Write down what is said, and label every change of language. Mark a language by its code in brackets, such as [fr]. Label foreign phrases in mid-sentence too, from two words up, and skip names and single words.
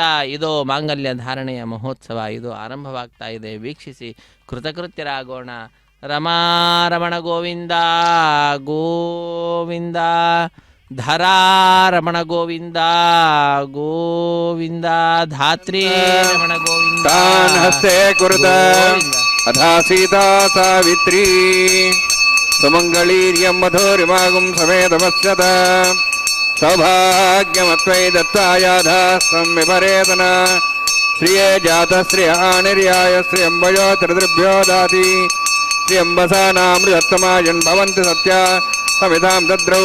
[kn] ಇದು ಮಾಂಗಲ್ಯ ಧಾರಣೆಯ ಮಹೋತ್ಸವ, ಇದು ಆರಂಭವಾಗ್ತಾ ಇದೆ. ವೀಕ್ಷಿಸಿ ಕೃತಕೃತ್ಯರಾಗೋಣ. [sa] ರಮಾರಮಣ ಗೋವಿಂದ ಗೋವಿಂದ, ಧರಾರಮಣ ಗೋವಿಂದ ಗೋವಿಂದ, ಧಾತ್ರಿ ರಮಣ ಗೋವಿಂದ. ತಾನ್ ಹಸ್ತೆ ಕುರುತ ಅಥಾ ಸೀತಾ ಸಾವಿತ್ರಿ ಸುಮಂಗಳೀರ್ಯಂ ಮಧುರಿಮಾಗುಂ ಸಮೇತಮಸ್ಯತ ಸೌಭಾಗ್ಯಮತ್ವೈ ದತ್ತಾಯಾಧ ಸಂವಿಪರೇತನ ಶ್ರಿಯೇ ಜಾತ ಶ್ರಿಯ ನಿರ್ಯಾಯ ಶ್ರಿಯಂಬಯೋ ತ್ರಿದೃಭ್ಯೋ ದಾತಿ ಶ್ರಿಯಂಬಸಾನಾಮೃತತ್ತಮಾಯನ್ ಭವಂತಿ ಸತ್ಯ ಸವಿತಾಂ ದದ್ರೌ.